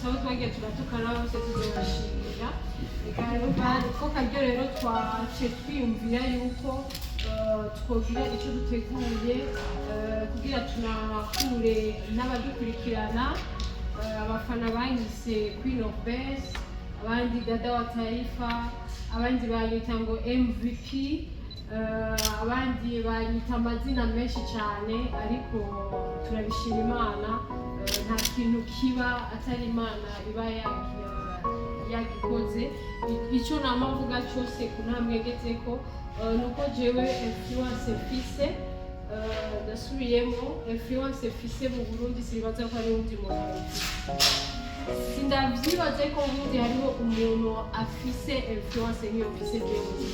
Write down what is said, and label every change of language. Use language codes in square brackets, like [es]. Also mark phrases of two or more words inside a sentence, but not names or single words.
[rn] abo twagiye turatukana bose tuzobashimira ko karyo rero twace twiyumvira yuko twogira icyo duteguye kugira tunakure n'abadukurikirana abafana banyise Queen of Best abandi dada wa taifa abandi banyita ngo MVP abandi banyita amazina menshi cyane ariko turabishima Imana nta kintu kiba atari Imana iba yagikoze icyo namavuga cyose kunamwegetseko nuko jewe influence fise ndasubiyemo influence fise mu Burundi sibaza ko ari undi muntu sindavyibaze ko ubundi hariho umuntu afise influence nk'iyo mfise jewe